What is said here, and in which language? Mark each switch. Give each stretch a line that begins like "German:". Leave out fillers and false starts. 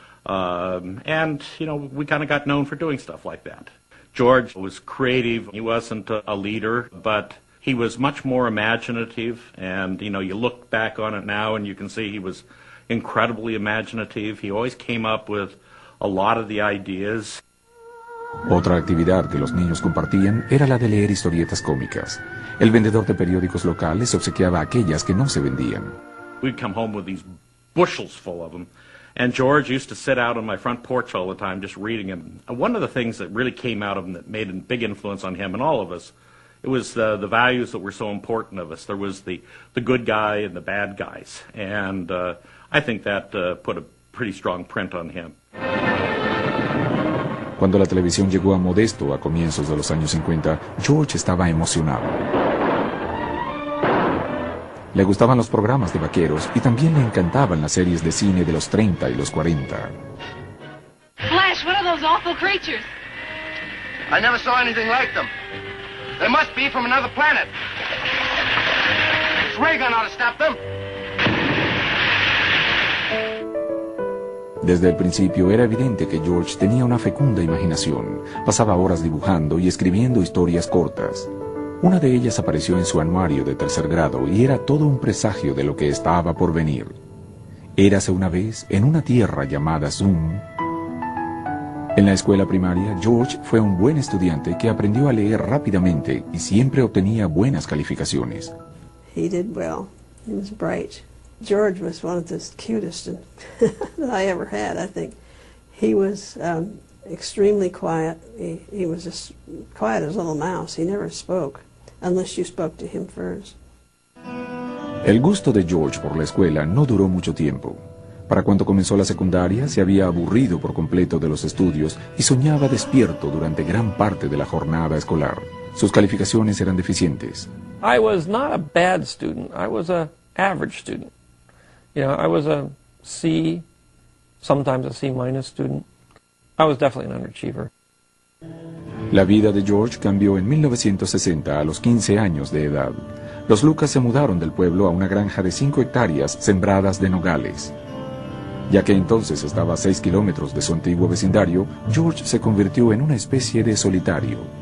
English: And, you know, we kind of got known for doing stuff like that. George was creative. He wasn't a leader, but he was much more imaginative. And, you know, you look back on it now and you can see he was incredibly imaginative. He always came up with a lot of the ideas.
Spanish: Otra actividad que los niños compartían era la de leer historietas cómicas. El vendedor de periódicos locales obsequiaba aquellas que no se vendían.
English: We'd come home with these bushels full of them. And George used to sit out on my front porch all the time just reading him. One of the things that really came out of him that made a big influence on him and all of us, it was the values that were so important of us. There was the good guy and the bad guys. And I think that put a pretty strong print on him.
Spanish: Cuando la televisión llegó a Modesto a comienzos de los años 50, George estaba emocionado. Le gustaban los programas de vaqueros y también le encantaban las series de cine de los 30 y los 40.
English: Flash, what are those awful creatures? I never saw anything like them. They must be from another planet. This ray gun ought to stop them.
Spanish: Desde el principio era evidente que George tenía una fecunda imaginación. Pasaba horas dibujando y escribiendo historias cortas. Una de ellas apareció en su anuario de tercer grado y era todo un presagio de lo que estaba por venir. Érase una vez en una tierra llamada Zoom. En la escuela primaria, George fue un buen estudiante que aprendió a leer rápidamente y siempre obtenía buenas calificaciones.
English: He did well. He was bright. George was one of the cutest that I ever had, I think. He was extremely quiet. He was just quiet as a little mouse. He never spoke. Unless you spoke to him first.
Spanish: El gusto de George por la escuela no duró mucho tiempo. Para cuando comenzó la secundaria, se había aburrido por completo de los estudios y soñaba despierto durante gran parte de la jornada escolar. Sus calificaciones eran deficientes.
English: I was not a bad student. I was an average student. You know, I was a C, sometimes a C-minus student. I was definitely an underachiever.
Spanish: La vida de George cambió en 1960 a los 15 años de edad. Los Lucas se mudaron del pueblo a una granja de 5 hectáreas sembradas de nogales. Ya que entonces estaba a 6 kilómetros de su antiguo vecindario, George se convirtió en una especie de solitario.